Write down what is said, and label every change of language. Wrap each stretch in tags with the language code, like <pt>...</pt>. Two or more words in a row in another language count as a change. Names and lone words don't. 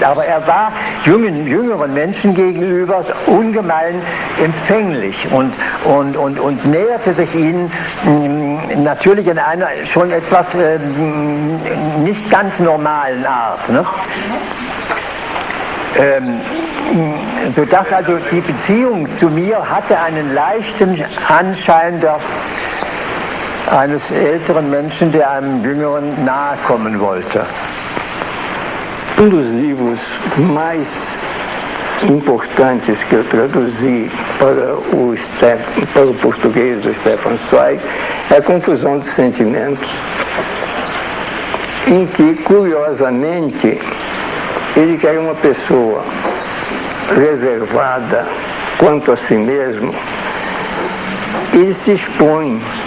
<de>Aber er war jüngeren Menschen gegenüber ungemein empfänglich und näherte sich ihnen natürlich in einer schon etwas nicht ganz normalen Art. Ne? Sodass also die Beziehung zu mir hatte einen leichten Anschein eines älteren Menschen, der einem Jüngeren nahe kommen wollte.</de> <pt>Dos livros mais importantes que eu traduzi para o português do Stefan Zweig é a Confusão dos Sentimentos, em que, curiosamente, ele que era uma pessoa reservada quanto a si mesmo, ele se expõe,</pt>